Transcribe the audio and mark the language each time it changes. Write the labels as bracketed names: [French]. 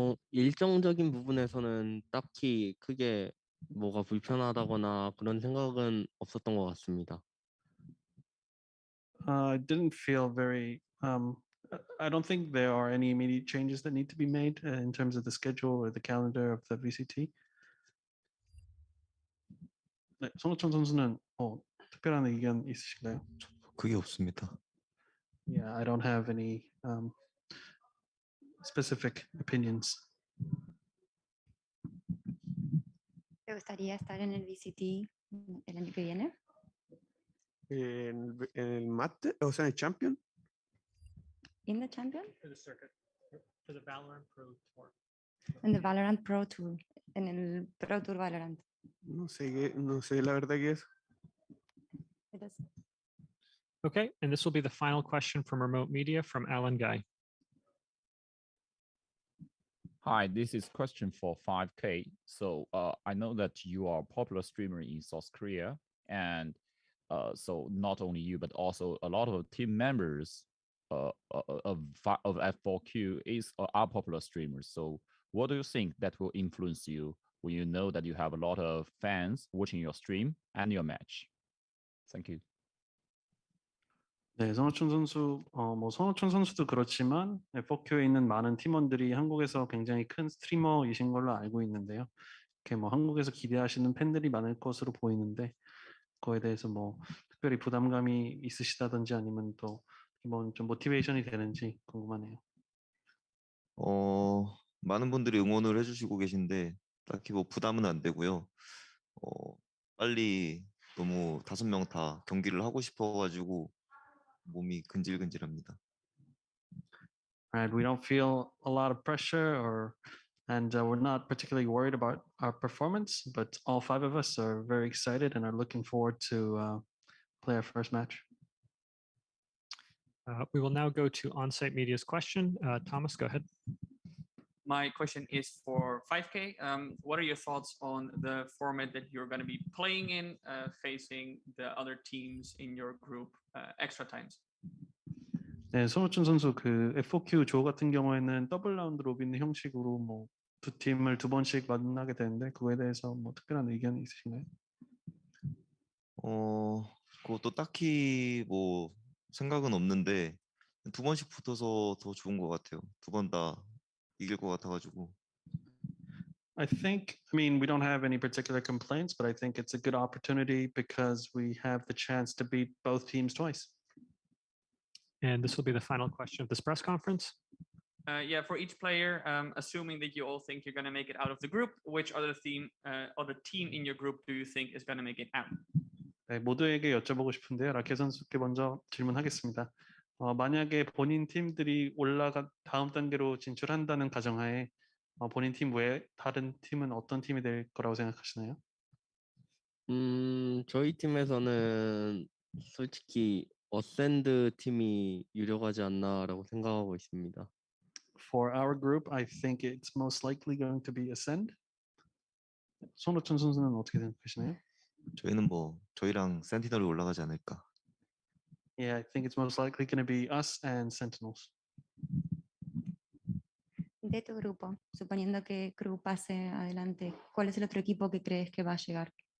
[Korean] 일정적인 부분에서는 딱히 크게 뭐가 불편하다거나 그런 생각은 없었던 것 같습니다. [English] I didn't feel very. I don't think there are any immediate changes that need to be made in terms of the schedule or the calendar of the VCT. [Korean] 네, 손호천 선수는 특별한 의견 있으신가요? 그게 없습니다. [English] Yeah, I don't have any specific opinions. [Spanish] ¿Te gustaría estar en el VCT el año que viene? En el Master, o sea, en el Champion. [English] In the Champion? For the circuit, for the Valorant Pro Tour. [Spanish] En the Valorant Pro Tour, en el Pro Tour Valorant. No sé la verdad que es. [English] It is. Okay, and this will be the final question from remote media from Alan Guy. Hi, this is question for 5K. So I know that you are a popular streamer in South Korea, and so not only you, but also a lot of team members of F4Q are popular streamers. So what do you think that will influence you when you know that you have a lot of fans watching your stream and your match? Thank you. [Korean] 네, 손호천 선수, 뭐 손호천 선수도 그렇지만 F4Q에 있는 많은 팀원들이 한국에서 굉장히 큰 스트리머이신 걸로 알고 있는데요. 이렇게 뭐 한국에서 기대하시는 팬들이 많을 것으로 보이는데 그거에 대해서 뭐 특별히 부담감이 있으시다든지 아니면 또 뭐 좀 모티베이션이 되는지 궁금하네요. 많은 분들이 응원을 해주시고 계신데 딱히 뭐 부담은 안 되고요. 빨리 너무 5명 다 경기를 하고 싶어가지고 몸이 근질근질합니다. [English] Right, we don't feel a lot of pressure and we're not particularly worried about our performance, but all 5 of us are very excited and are looking forward to play our first match. We will now go to on-site media's question. Thomas, go ahead. My question is for 5K. What are your thoughts on the format that you're going to be playing in, facing the other teams in your group extra times? [Korean] 네, 손호천 선수 그 F4Q 조 같은 경우에는 더블 라운드 로빈 형식으로 뭐 두 팀을 2번씩 만나게 되는데 그거에 대해서 뭐 특별한 의견이 있으신가요? 그것도 딱히 뭐 생각은 없는데 2번씩 붙어서 더 좋은 것 같아요. 2번 다 이길 것 같아가지고. [English] I mean, we don't have any particular complaints, but I think it's a good opportunity because we have the chance to beat both teams twice. And this will be the final question of this press conference. Yeah, for each player, assuming that you all think you're going to make it out of the group, which other team in your group do you think is going to make it out? [Korean] 네, 모두에게 여쭤보고 싶은데요. 라케 선수께 먼저 질문하겠습니다. 만약에 본인 팀들이 다음 단계로 진출한다는 가정하에 본인 팀 외에 다른 팀은 어떤 팀이 될 거라고 생각하시나요? 저희 팀에서는 솔직히 어센드 팀이 유력하지 않나라고 생각하고 있습니다. [English] For our group, I think it's most likely going to be Ascend. [Korean] 손호천 선수는 어떻게 생각하시나요? 저희는 뭐 저희랑 센티널이 올라가지 않을까. [English] Yeah, I think it's most likely going to be us and Sentinels. [Spanish] De tu grupo, suponiendo que Crew pase adelante, ¿cuál es el otro equipo que crees que va a llegar?